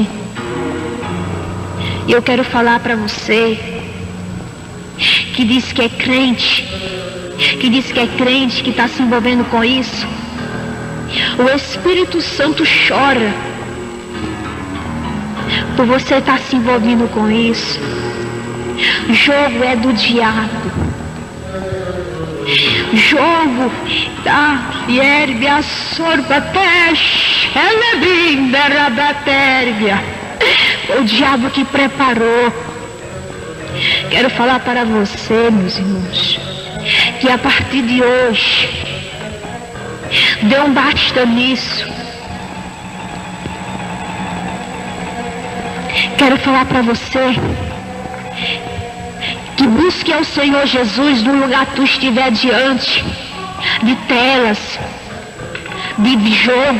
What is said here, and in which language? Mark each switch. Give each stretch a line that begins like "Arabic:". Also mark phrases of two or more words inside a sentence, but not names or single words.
Portuguese: E eu quero falar para você que diz que é crente, que está se envolvendo com isso. O Espírito Santo chora por você estar se envolvendo com isso. Jogo é do diabo. Jogo da hierbia sorbatesh, elebinda rabatérbia. O diabo que preparou. Quero falar para você, meus irmãos, que a partir de hoje, dê um basta nisso. Quero falar para você que busque ao Senhor Jesus no lugar que tu estiver diante de telas, de jogo.